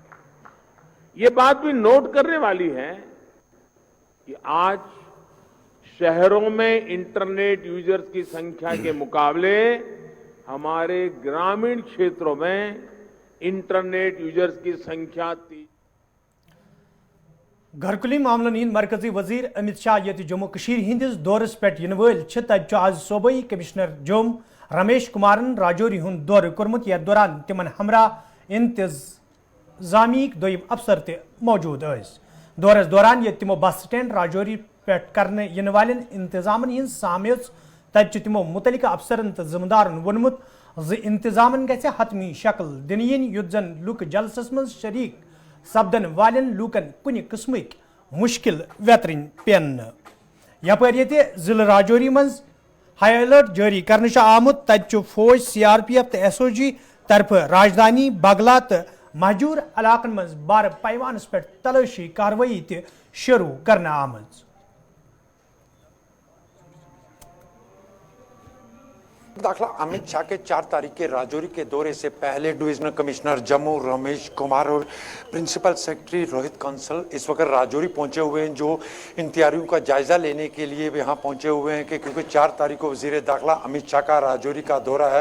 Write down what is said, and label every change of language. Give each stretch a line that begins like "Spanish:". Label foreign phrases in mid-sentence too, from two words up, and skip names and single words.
Hindi: ये बात भी नोट करने वाली है कि आज शहरों में
English: internet users
Hindi: की संख्या के मुकाबले हमारे ग्रामीण क्षेत्रों में
English: internet users
Hindi: की संख्या
Kashmiri: घरकुली मामलन हिंद मरकजी वजीर अमित शाह ये जम्मू कशीर हिंदिस दौरस पे इन वल तत आज सूबाई कमिश्नर जोम रमेश कुमारन राजौरी हुंद दौर कोर्मुत यथ दौरान तिमन हमरा इंतजामिक दोयम अफसर ते मौजूद दौरस दौरान ये तिमो
English: bus stand
Kashmiri: राजौरी पे करने इन वालन इंतजामन हिंद सामे तत तिमो मुतलिका अफसरन तो जिम्मेदारन वोनमुत इंतजामन गसे हतमी शक्ल दिन यन युत जन लुक जलसस मज शरीक सपदन वालन लूकन कुन किस्मिक मुश्किल वेतरन पेन यपर ये जिले राजौरी मज
English: high alert
Kashmiri: जारी करने आमुत तत फौज CRPF तो SOG तरफ राजधानी बगला तो महजूर इलाकन मज बार पैमानस पे तलाशी कार्रवाई ते शुरू करना आमज
Hindi: दाखिला अमित शाह के 4 तारीख के राजौरी के दौरे से पहले
English: divisional commissioner
Hindi: जम्मू रमेश कुमार और
English: principal secretary
Hindi: रोहित कंसल इस वक्त राजौरी पहुंचे हुए हैं, जो इन तैयारियों का जायजा लेने के लिए यहाँ पहुंचे हुए हैं कि क्योंकि 4 तारीख को वजीर दाखिला अमित शाह का राजौरी का दौरा है।